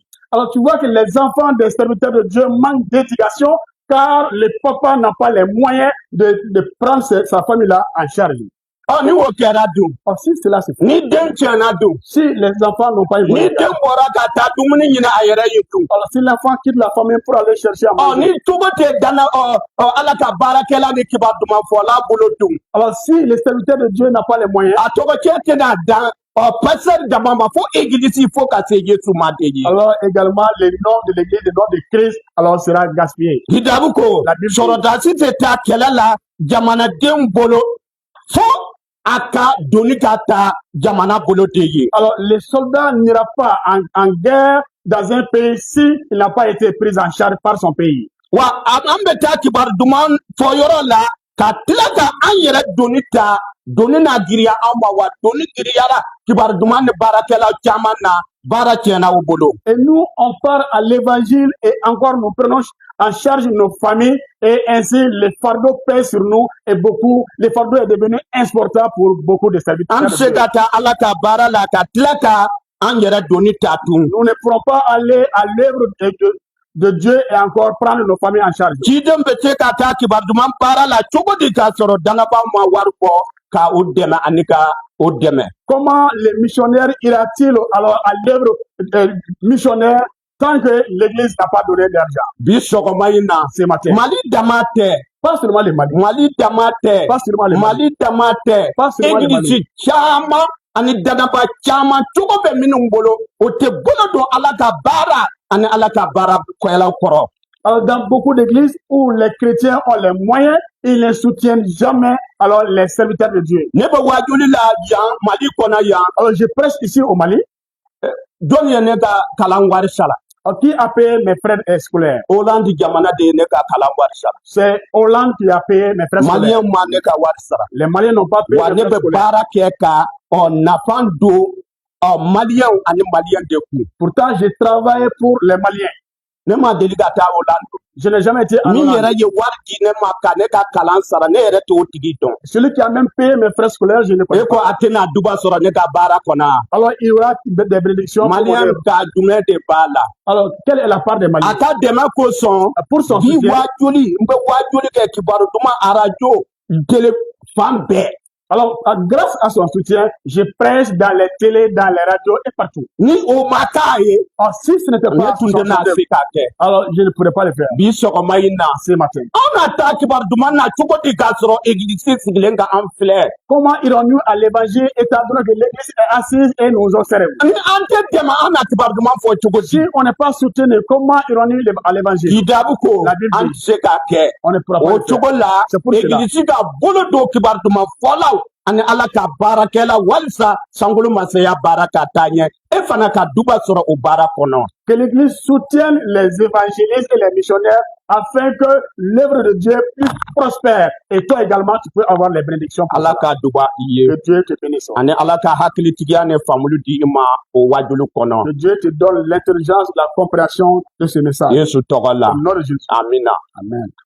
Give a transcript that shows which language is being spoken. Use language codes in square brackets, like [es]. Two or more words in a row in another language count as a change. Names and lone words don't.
[fr] alors tu vois que les enfants des serviteurs de Dieu manquent d'éducation car le papa n'a pas les moyens de prendre sa famille-là en charge. [bm] Ni o kɛra dun [fr] Alors si cela se fait, [bm] ni den tiɲɛna dun [fr] si les enfants n'ont pas [bm] ni [fr] évolué, [bm] den bɔra ka taa dumuni ɲini a yɛrɛ ye dun. [fr] alors si l'enfant quitte la famille pour aller chercher à manger, [bm] Ni cogo tɛ dana ala ka baarakɛla ni kibaru duman fɔla bolo dun. [fr] alors si le serviteur de Dieu n'a pas les moyens, [bm] A tɔgɔ cɛ tɛna dan pasteur dama ma fo église fo ka se Yesu ma de ye. [fr] alors également le nom de l'église, le nom de Christ, alors sera gaspillé. [bm] Kitabu ko [fr] La Bible dit- [bm] sɔrɔdasi tɛ taa kɛlɛ la jamanadenw bolo fo a ka doni ka taa jamana bolo de ye. [fr] Alors le soldat n'ira pas en guerre dans un pays s'il n'a pas été pris en charge par son pays. [bm] Wa an bɛ taa kibaru duman fɔ yɔrɔ la ka tila ka an yɛrɛ doni ta doni na giriya an ma wa doni giriyara kibaru duman ni baarakɛla caman na baara tiɲɛna u bolo. [fr] Et nous, on part à l'évangile et encore nous prenons en charge nos familles et ainsi le fardeau pèse sur nous et beaucoup, le fardeau est devenu insupportable pour beaucoup de serviteurs. [bm] An tɛ se ka taa ala ka baara la ka tila ka an yɛrɛ doni ta tun. [fr] Nous ne pourrons pas aller à l'œuvre de Dieu et encore prendre nos familles en charge. [bm] Ciden bɛ se ka taa kibaru duman baara la cogo di k'a sɔrɔ dangabaw ma wari bɔ ka o dɛmɛ ani ka o dɛmɛ. [fr] Comment le missionnaire ira-t-il alors à l'œuvre missionnaire tant que l'église n'a pas donné d'argent? [bm] Bi sɔgɔma in na [fr] Ce matin. [bm] Mali dama tɛ [fr] Pas seulement les Mali. [bm] Mali dama tɛ [fr] Pas seulement les Mali. [bm] Mali dama tɛ [fr] Pas seulement les église Mali. [bm] caman ani danaba caman cogo bɛ minnu bolo o tɛ bolo don ala ka baara ani ala ka baara kɔyɛlaw kɔrɔ. [fr] Alors, dans beaucoup d'églises où les chrétiens ont les moyens, ils ne soutiennent jamais alors les serviteurs de Dieu. [bm] Ne bɛ wajuli la yan Mali kɔnɔ yan [fr] Alors, je prêche ici au Mali. [bm] jɔn ye ne ka kalan wari sara. [fr] Qui a payé mes frais scolaires? [bm] Hollande jamana de ne ka kalan wari sara. [fr] C'est Hollande qui a payé mes frais scolaires. [bm] Malien ma ne ka wari sara. [fr] Les Maliens n'ont pas payé [bm] Wa [fr] mes [bm] ne [fr] frais [bm] bɛ [fr] scolaires. [bm] baara kɛ ka nafan don malien ani malien de kun. [fr] Pourtant, j'ai travaillé pour les Maliens. [bm] Ne ma deli ka taa Hollande. [fr] Je n'ai jamais été en [bm] Min [fr] Hollande. [bm] yɛrɛ ye wari di ne ma ka ne ka kalan sara ne yɛrɛ t'o tigi dɔn. [fr] Celui qui a même payé mes frais scolaires, je ne connais [bm] E ko [fr] pas. [bm] a tɛna duba sɔrɔ ne ka baara kɔnɔ. [fr] Alors, il y aura des bénédictions. pour Malien mon- [bm] ka jumɛn de b'a la. [fr] Alors, quelle est la part des [bm] A [fr] Maliens? [bm] ka dɛmɛ kosɔn [fr] Pour son [bm] bi [fr] soutien. [bm] waa joli n bɛ waa joli kɛ kibaru duman arajo tele fan bɛɛ. [fr] Alors, grâce à son soutien, je prêche dans les télés, dans les radios et partout. [bm] Ni o ma k'a ye [fr] Alors, si ce n'était [bm] ne [fr] pas [bm] tun [fr] son [bm] tɛna [fr] soutien, [bm] se k'a kɛ. [fr] alors je ne pourrais pas le faire [bm] Bi sɔgɔma in na [fr] ce matin. [bm] an na taa kibaru duman na cogo di k'a sɔrɔ egilisi sigilen ka an filɛ. [fr] Comment irons-nous à l'évangile étant donné que l'église est assise et nous observe? [bm] Ni an tɛ dɛmɛ an na kibaru duman fɔ cogo [fr] Si [bm] di. [fr] on n'est pas soutenu, comment irons-nous à l'évangile? [bm] Kidabu ko [fr] La Bible [bm] an [fr] dit. [bm] tɛ se k'a kɛ. [fr] On ne pourra pas [bm] O [fr] le faire. [bm] cogo la [fr] C'est pour cela. [bm] egilisi ka bolo don kibaru duman fɔlaw ani ala ka baarakɛla walisa sankolo masaya baara ka taa ɲɛ e fana ka duba sɔrɔ o baara kɔnɔ. [fr] Que l'église soutienne les évangélistes et les missionnaires afin que l'œuvre de Dieu puisse prospère. Et toi également, tu peux avoir les bénédictions pour [bm] ala [fr] cela. [bm] ka duba i ye [fr] Que Dieu te bénisse. [bm] ani ala ka hakilitigiya ni faamuli di i ma o wajulu kɔnɔ. [fr] Que Dieu te donne l'intelligence, la compréhension de ce message. [bm] Yesu tɔgɔ la [fr] Au nom de Jésus. [bm] amina. [fr] Amen.